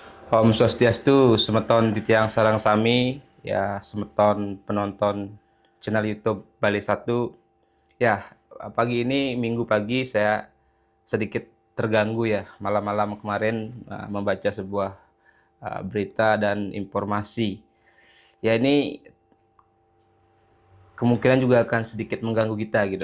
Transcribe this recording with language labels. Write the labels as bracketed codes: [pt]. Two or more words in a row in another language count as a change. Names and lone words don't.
[ban] Om Swastiastu, semeton titiang sarang sami, ya semeton penonton channel YouTube Bali Satu. [id] Ya, pagi ini Minggu pagi saya sedikit terganggu ya malam-malam kemarin membaca sebuah berita dan informasi. Ya ini kemungkinan juga akan sedikit mengganggu kita gitu.